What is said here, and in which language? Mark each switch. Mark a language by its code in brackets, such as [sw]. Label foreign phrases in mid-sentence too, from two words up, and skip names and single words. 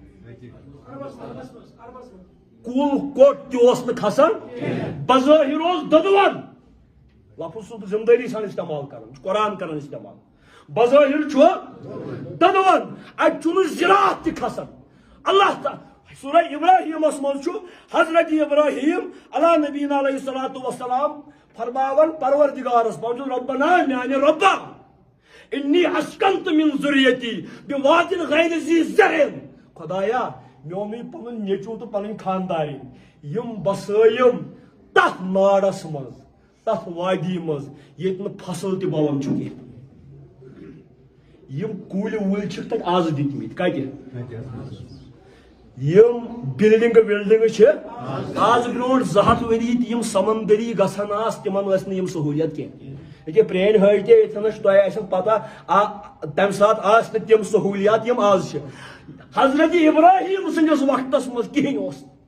[ks] کُل کوٚٹ تہِ اوس نہٕ کھسان بظٲہِر اوس دۄدوَن لفظ چھُس بہٕ ذمدٲری سان استعمال کران یہِ چھُ قرآن کران استعمال بظٲہِر چھُ دۄدوَن اتہِ چھُنہٕ زِراعت تہِ کھسان اللہ تعالیٰ سورہ ابراہیمس منٛز چھُ حضرت ابراہیم [ar] علیٰ نبینا علیہ الصلوۃ والسلام [ks] فرماون پروردگارس پنُن ربنا میانہِ رۄبا [ar] انی اسکنت من ذریتی بواد غیر ذی زرع [ks] خدایا مےٚ اوٚنُے پنُن نیٚچوٗ تہٕ پنٕنۍ خاندارِنۍ یم بسٲیِم تتھ ناڑس منٛز تتھ وادی منٛز ییٚتہِ نہٕ فصل تہِ بوان چھُ کینٛہہ یم کُلۍ وُلۍ چھِکھ تتہِ آز دِتمٕتۍ کتہِ یم بلڈنگ وِلڈنگ چھِ آز برونٛٹھ 200 ؤری تہِ یم سمندری گژھان آس تِمن ٲسۍ نہٕ یم سہوٗلیت کینٛہہ ییٚکیٛاہ پرٛٲنۍ حٲج تہِ ییٚتھٮ۪ن چھِ تۄہہِ آسٮ۪ن پتہ تمہِ ساتہٕ آسہٕ نہٕ تِم سہوٗلیات یم آز چھِ حضرت ابراہیم سٕنٛدِس وقتس منٛز کِہیٖنۍ اوس